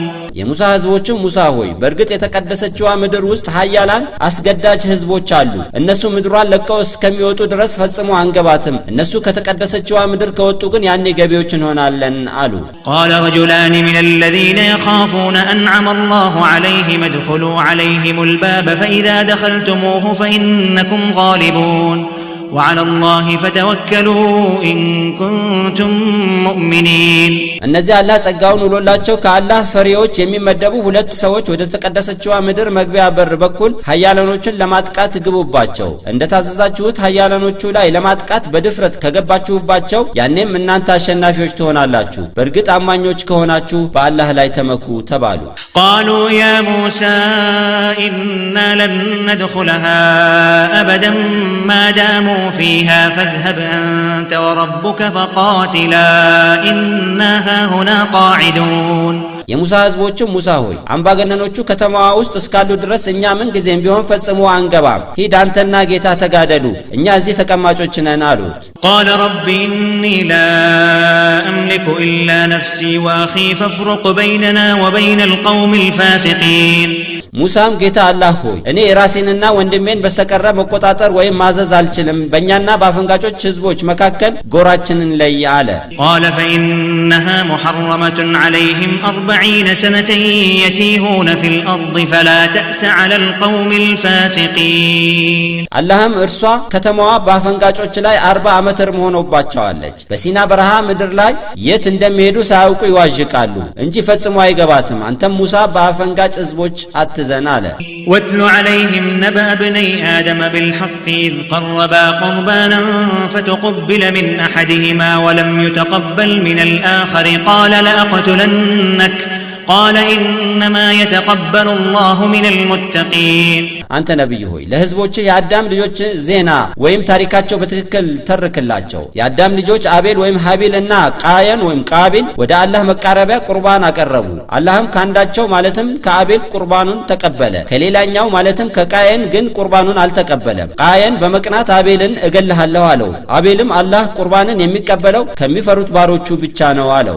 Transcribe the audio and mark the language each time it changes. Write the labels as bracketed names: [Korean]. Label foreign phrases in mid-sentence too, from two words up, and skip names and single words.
[Amharic] የሙሳ ህዝቦች ሙሳ ሆይ በርግጥ የተቀደሰችዋ ምድር ውስጥ ኃያላን አስገዳጅ ህዝቦች አሉ። እነሱ ምድሯን ለቀው እስከሚወጡ ድረስ ፈጽሞ አንገባትም። እነሱ ከተቀደሰችዋ ምድር ከወጡ ግን ያኔ ገቢዎች እንሆናለን አሉ። [Arabic] قال رجلان من الذين يخافون أنعم الله عليهم ادخلوا عليهم الباب فإذا دخلتموه فإنكم غالبون وعلى الله فتوكلوا إن كنتم مؤمنين [Amharic] እነዚህ አላህ ጸጋውን ውሎላቸው ከአላህ ፈሪዎች የሚመደቡ ሁለት ሰዎች ወደ ተቀደሰችው ምድር መግቢያ በር በኩል ኃያላኖችን ለማጥቃት ግቡባቸው እንደታዘዛችሁት ኃያላኖቹ ላይ ለማጥቃት በድፍረት ከገባችሁባቸው ያኔም እናንተ አሸናፊዎች ትሆናላችሁ በእርግጥ አማኞች ከሆናችሁ በአላህ ላይ ተመኩ ተባሉ [Arabic] قالوا يا موسى إنا لن ندخلها أبدا ما داموا فيها فاذهب أنت وربك فقاتلا إنا هنا قاعدون [Amharic] የሙሳ ህዝቦች ሙሳ ሆይ አምባገነኖቹ ከተማዋ ውስጥ እስካሉ ድረስ እኛ ምን ጊዜም ቢሆን ፈጽሞ አንገባም ሂድ አንተና ጌታ ተጋደሉ እኛ እዚህ ተቀማጮች ነን አሉት [Arabic] قال رب إني لا أملك إلا نفسي وأخي فافرق بيننا وبين القوم الفاسقين [Amharic] ሙሳም ጌታ አላህ ሆይ እኔ ራሴንና ወንድሜን በስተቀረ መቆጣጠር ወይም ማዘዝ አልችልም በእኛና በአፈንጋጮች ህዝቦች መካከል ጎራችንን ለይ አለ [Arabic] قال فإنها محرمة عليهم 40 سنة يتيهون في الأرض فلا تأس على القوم الفاسقين [Amharic] አላህም እርሷ ከተማዋ በአፈንጋጮች ላይ 40 ዓመት እርም ሆኖባቸዋለች በሲና በረሃ ምድር ላይ የት እንደሚሄዱ ሳያውቁ ይዋዥቃሉ እንጂ ፈጽሞ አይገባትም አንተም ሙሳ በአፈንጋጭ ህዝቦች زنالا [Arabic] واتل عليهم نبأ ابني آدم بالحق إذ قربا قربانا فتقبل من أحدهما ولم يتقبل من الآخر قال لأقتلنك قال إنما يتقبل الله من المتقين [Amharic] አንተ ነብይ ሆይ ለህዝቦች የአዳም ልጆች ዜና ወይም ታሪካቸው በትክክል ተርከላቸው የአዳም ልጆች አቤል ወይም ሀቢልና ቃየን ወይም ቃቢል ወደ አላህ መቃረቢያ ቁርባን አቀረቡ አላህም ካንዳቸው ማለትም ከአቤል ቁርባኑን ተቀበለ ከሌላኛው ማለትም ከቃየን ግን ቁርባኑን አልተቀበለም ቃየን በመቅናት አቤልን እገልሃለሁ አለው አቤልም አላህ ቁርባንን የሚቀበለው ከሚፈሩት ባሮቹ ብቻ ነው አለው